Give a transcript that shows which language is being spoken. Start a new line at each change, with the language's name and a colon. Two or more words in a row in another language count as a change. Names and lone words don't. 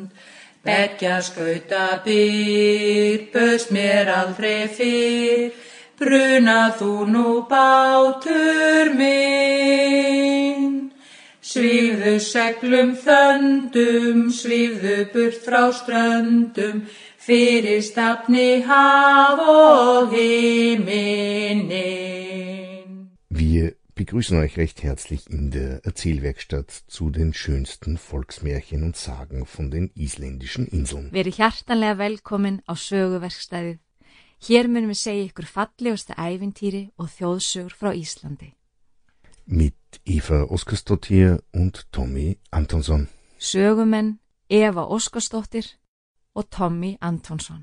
Icelandic: Beggja skauta byr, bauðst mér aldrei fyrr, bruna þú nú bátur minn. Svífðu seglum þöndum, svífðu burt frá ströndum, fyrir stafni haf og himminin.
German: Wir begrüßen euch recht herzlich in der Erzählwerkstatt zu den schönsten Volksmärchen und Sagen von den isländischen Inseln.
Icelandic: Verið hjartanlega velkomin á söguverkstæðið. Hér munum við segja ykkur fallegustu ævintýri og þjóðsögur frá Íslandi.
German: Mit Eva Óskarsdóttir und Tommy Antonsson.
Icelandic: Sögumenn Eva Óskarsdóttir og Tommy Antonsson.